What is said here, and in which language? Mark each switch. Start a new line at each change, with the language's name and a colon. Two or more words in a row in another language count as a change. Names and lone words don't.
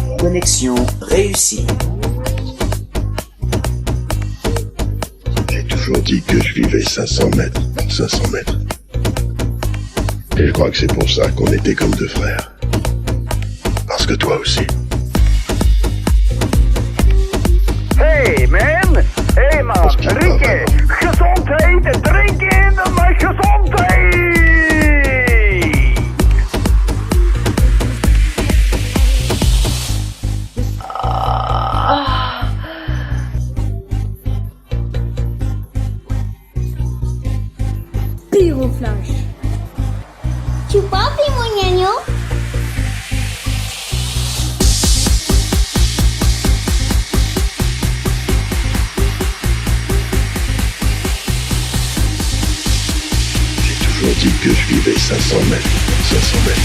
French: Connexion réussie. J'ai toujours dit que je vivais 500 mètres. 500 mètres. Et je crois que c'est pour ça qu'on était comme deux frères. Parce que toi aussi.
English: Hey man, hey man,
Dutch: Rieke, gezondheid, drinken, maar gezondheid! Pyroflash. Chupapi,
French: mon ñaño. J'ai toujours dit que je vivais 500 mètres. 500 mètres.